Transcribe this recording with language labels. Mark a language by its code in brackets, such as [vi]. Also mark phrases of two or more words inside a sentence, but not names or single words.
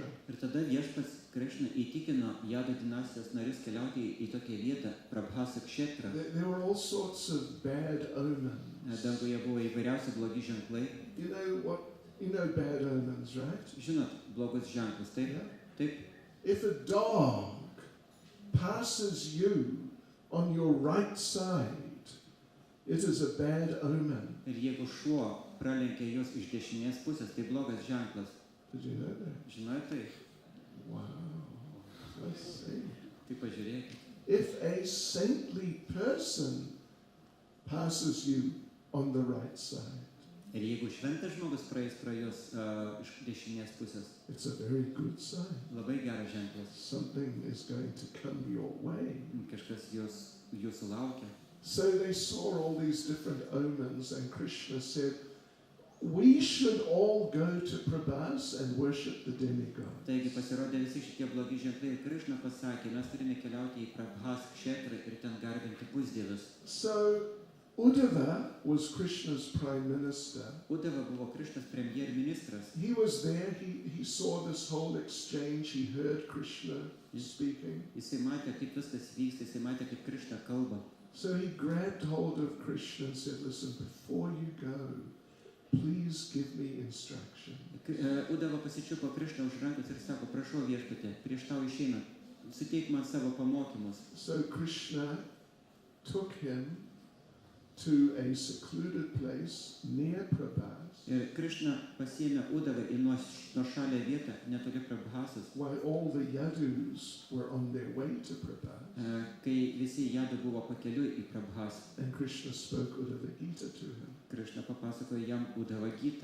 [lt] Ir tada viešpats Krishna įtikino Jado dinastijos narius keliauti į tokią vietą, Prabhasa Kshetra. [en] There were all sorts of bad omens. [lt] Danguje buvo įvairiausi blogi ženklai. [en] You know bad omens, right? [lt] Žinot, blogus ženklus, taip? [en] Yeah. [lt] Taip. [en] If a dog passes you on your right side, it is a bad omen. [lt] Ir jeigu šuo pralenkia jūs iš dešinės pusės, tai blogas ženklas. [en] Did you know that? [lt] Žinot tai? [en] Wow. Let's see. [lt] Tai pažiūrėkit. [en] If a saintly person passes you on the right side. [lt] Ir jeigu šventas žmogus praeis pro jos iš dešinės pusės, [en] It's a very good sign. [lt] labai geras ženklas. [en] Something is going to come your way. [lt] Kažkas jūsų laukia. [en] So they saw all these different omens, and Krishna said, we should all go to Prabhas and worship the demigod. [lt] Taigi pasirodė visi šitie blogi ženklai ir Krishna pasakė, mes turime keliauti į Prabhas kshetrą ir ten garbinti pusdievius. [en] So Uddhava was Krishna's prime minister. [lt] Uddhava buvo Krishnas premjerministras. [en] He was there, he saw this whole exchange, he heard Krishna speaking. [lt] Jisai matė, kaip viskas vyksta, jisai matė, kaip Krishna kalba. [en] So he grabbed hold of Krishna and said, listen, before you go, please give me instruction. [lt] Uddhava pasičiupo Krishną už rankos ir sako, prašau viešpatie, prieš tau išeinant, suteik man savo pamokymus. [en] So Krishna took him to a secluded place near Prabhas, [lt] Ir Krishna pasiėmė Uddhavą į nuošalią vietą netoli Prabhasas, [en] while all the Yadus were on their way to Prabhas. [lt] kai visi jadu buvo pakeliui į Prabhas. [en] And Krishna spoke Uddhava Gita to him. [lt] Krishna papasakojo jam Uddhava Gitą.